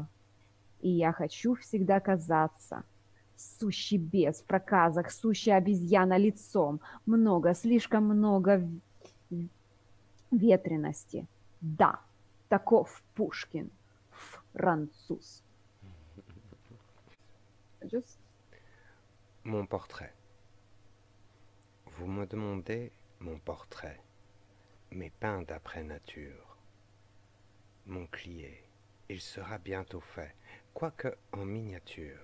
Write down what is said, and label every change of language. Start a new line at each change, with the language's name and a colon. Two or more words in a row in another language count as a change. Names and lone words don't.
Russian: И я хочу всегда казаться. Сущий бес в проказах, сущая обезьяна лицом. Много, слишком много ветрености. Да, таков Пушкин, француз.
French: Mon portrait. Vous me demandez mon portrait, mais peint d'après nature. Mon clié, il sera bientôt fait, quoique en miniature.